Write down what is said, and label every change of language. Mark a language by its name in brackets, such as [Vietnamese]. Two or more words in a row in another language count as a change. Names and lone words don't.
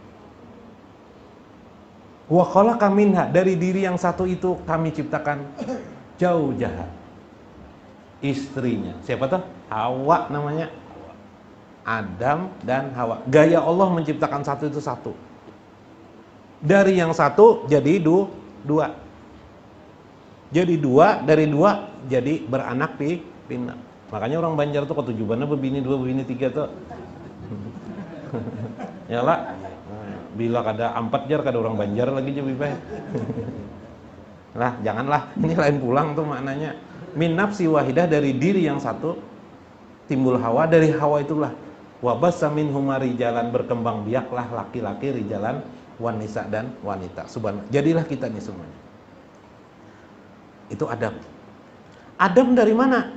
[Arabic] وخلق منها, [Indonesian] dari diri yang satu itu kami ciptakan zawjaha, istrinya. Siapa tuh? Hawa namanya. Adam dan Hawa. Gaya Allah menciptakan satu itu satu. Dari yang satu jadi dua. Jadi dari dua jadi beranak pindah. [Banjar] Makanya orang Banjar tuh ketujuannya bebini 2, bebini 3 tuh. Ya lah. Bila kada 4 jar kada orang Banjar lagi jadi baik. Lah, janganlah. Ini lain pulang tuh maknanya. [Arabic] من نفس واحدة, [Indonesian] dari diri yang satu timbul hawa, dari hawa itulah [Arabic] وبث منهما رجالا, [Indonesian] berkembang biaklah laki-laki, [Arabic] رجالا ونساء [Indonesian] dan wanita. Subhanallah. Jadilah kita ini semuanya. Itu Adam. Adam dari mana?